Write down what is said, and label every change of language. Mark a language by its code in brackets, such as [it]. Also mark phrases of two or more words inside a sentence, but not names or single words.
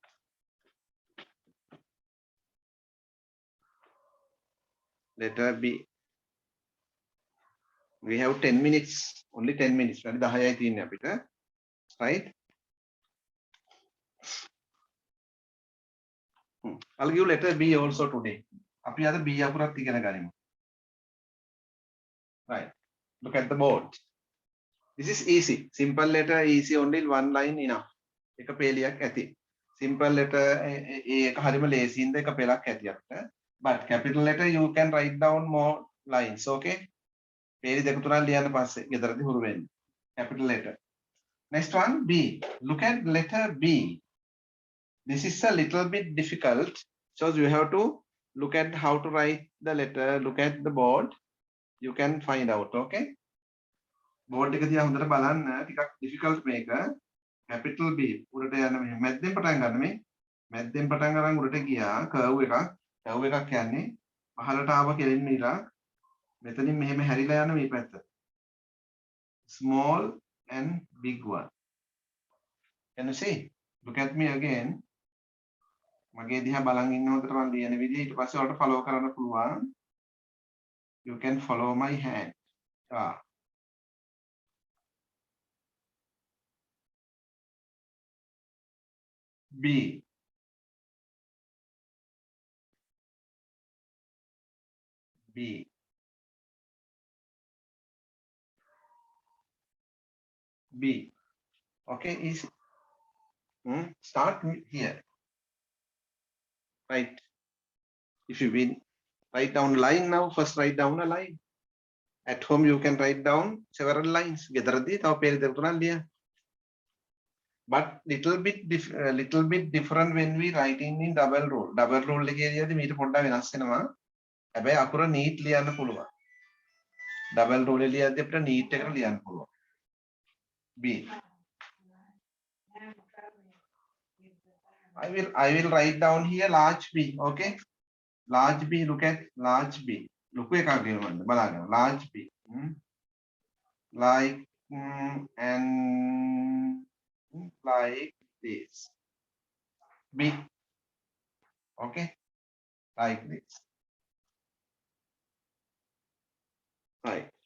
[en] Letter B. We have 10 minutes, only 10 minutes. Right? I'll give letter B also today. [si] අපි අද B අකුරත් ඉගෙන ගනිමු. [en] Right. Look at the board. This is easy. Simple letter easy, only one line enough. [si] එක පේලියක් ඇති. [en] Simple letter A [si] එක හරිම ලේසි ඉඳ එක පෙළක් ඇති අපිට. [en] But capital letter you can write down more lines. Okay? [si] පේලි දෙක තුනක් ලියන්න පස්සේ ගෙදරදී හුරු වෙන්න. [en] Capital letter. Next one, B. Look at letter B. This is a little bit difficult. So you have to look at how to write the letter, look at the board. You can find out, okay? [si] Board එක දිහා හොඳට බලන්න, ටිකක් difficult මේක. [en] Capital B. [si] උඩට යන මෙහෙම මැද්දෙන් පටන් ගන්න මේ. මැද්දෙන් පටන් අරන් උඩට ගියා curve එකක්. curve එකක් කියන්නේ පහළට ආව කෙලින්ම ඉරා. මෙතනින් මෙහෙම හැරිලා යන මේ පැත්ත. [en] Small and big one. Can you see? Look at me again. [si] මගේ දිහා බලන් ඉන්න හොඳට මම ලියන විදිහ ඊට පස්සේ ඔයාලට follow කරන්න පුළුවන්. [en] You can follow my hand. B. B. B. Okay, easy. Start here. Right. If you win, write down line now. First write down a line. At home you can write down several lines. [si] ගෙදරදී තව පේලි දෙක තුනක් ලියන්න. [en] But little bit different when we writing in double rule. Double rule [si] එකේදී මීට පොඩ්ඩක් වෙනස් වෙනවා. හැබැයි අකුර neat ලියන්න පුළුවන්. [en] Double rule [si] ලියද්දී අපිට neat එකට ලියන්න පුළුවන්. [en] B. I will write down here large B. Okay. Large B. Look at large B. [si] ලොකු එකක් ගෙනවන්න බලන්න. [en] Large B. Like and like this. B. Okay. Like this. Right.